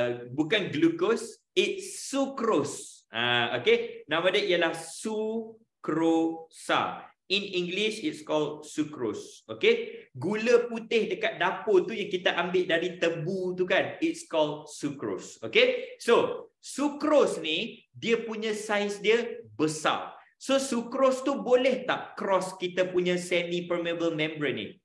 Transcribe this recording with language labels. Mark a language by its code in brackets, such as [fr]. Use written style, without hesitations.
[en] Bukan glucose, it's sucrose. [ms] Okay, nama dia ialah sucrosa. [en] In English, it's called sucrose. [ms] Okay, gula putih dekat dapur tu yang kita ambil dari tebu tu kan, [en] it's called sucrose. [ms] Okay, so sucrose ni dia punya saiz dia besar. So sucrose tu boleh tak cross kita punya semi-permeable membrane ni?